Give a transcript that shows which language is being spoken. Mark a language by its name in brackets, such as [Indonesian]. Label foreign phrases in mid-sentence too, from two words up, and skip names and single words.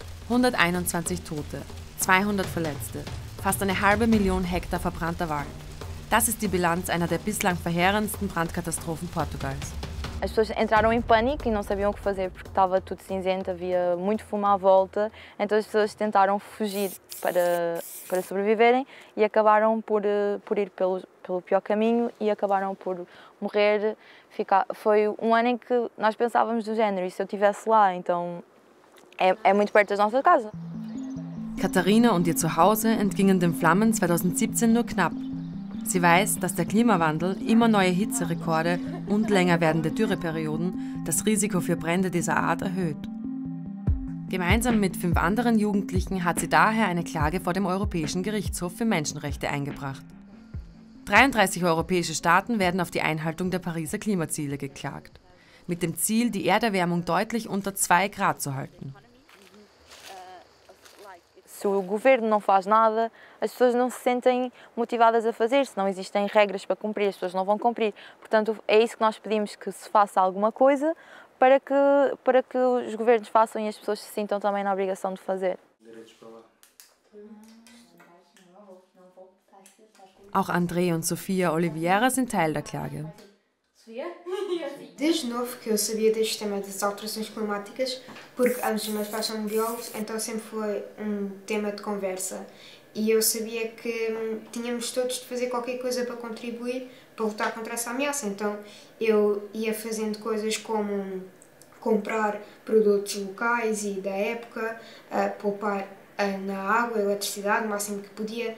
[German] 121 Tote, 200 Verletzte, fast eine halbe Million Hektar verbrannter Wald. Das ist die Bilanz einer der bislang verheerendsten Brandkatastrophen Portugals. [Portuguese] As pessoas entraram em pânico e não sabiam o que fazer porque estava tudo cinzento, havia muito fumo à volta, então as pessoas tentaram fugir para sobreviverem e acabaram por ir pelo pior caminho e acabaram por morrer. Foi um ano em que nós pensávamos do género, e se eu estivesse lá, então é muito perto das nossas casas. [German] Katharina und ihr Zuhause entgingen den Flammen 2017 nur knapp. Sie weiß, dass der Klimawandel, immer neue Hitzerekorde und länger werdende Dürreperioden das Risiko für Brände dieser Art erhöht. Gemeinsam mit 5 anderen Jugendlichen hat sie daher eine Klage vor dem Europäischen Gerichtshof für Menschenrechte eingebracht. 33 europäische Staaten werden auf die Einhaltung der Pariser Klimaziele geklagt, mit dem Ziel, die Erderwärmung deutlich unter 2 Grad zu halten. [Portuguese] Se o governo não faz nada, as pessoas não se sentem motivadas a fazer, se não existem regras para cumprir, as pessoas não vão cumprir. Portanto, é isso que nós pedimos, que se faça alguma coisa para que os governos façam e as pessoas se sintam também na obrigação de fazer. [German] Auch André und Sofia Oliveira sind Teil der Klage. [Portuguese] Desde novo que eu sabia deste tema das alterações climáticas, porque ambos os meus pais são biólogos, então sempre foi um tema de conversa. E eu sabia que tínhamos todos de fazer qualquer coisa para contribuir, para lutar contra essa ameaça. Então eu ia fazendo coisas como comprar produtos locais e da época, poupar na água, eletricidade, o máximo que podia.